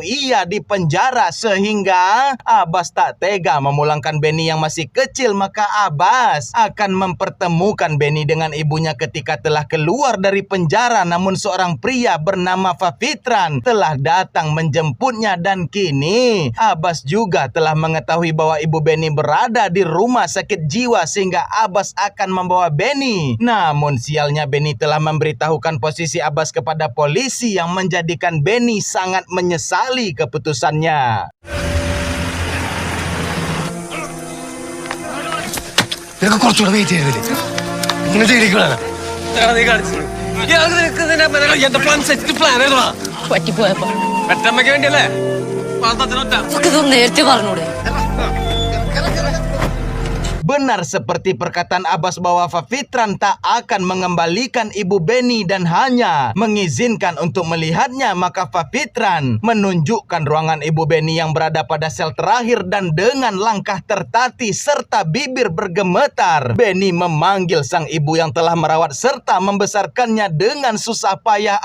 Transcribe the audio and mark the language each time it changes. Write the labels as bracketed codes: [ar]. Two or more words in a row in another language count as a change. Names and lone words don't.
[id] ia di penjara sehingga Abbas tak tega memulangkan Benny yang masih kecil maka Abbas akan mempertemukan Benny dengan ibunya ketika telah keluar dari penjara namun seorang pria bernama Fafitran telah datang menjemputnya dan kini Abbas juga telah mengetahui bahwa ibu Benny berada di rumah sakit jiwa sehingga Abbas akan membawa Benny. Namun sialnya Benny telah memberitahukan posisi Abbas kepada polisi yang menjadikan Benny sangat menyesali keputusannya. [ml] നിനക്ക് കുറച്ചുകൂടെ വെയിറ്റ് ചെയ്തില്ലേ നിങ്ങൾ ജയിലിലാണ് പെറ്റമ്മയ്ക്ക് വേണ്ടിയല്ലേ നേരത്തെ പറഞ്ഞൂടെ? [id] Benar seperti perkataan Abbas bahwa Fafitran tak akan mengembalikan ibu Benny dan hanya mengizinkan untuk melihatnya, maka Fafitran menunjukkan ruangan ibu Benny yang berada pada sel terakhir dan dengan langkah tertatih serta bibir bergemetar Benny memanggil sang ibu yang telah merawat serta membesarkannya dengan susah payah.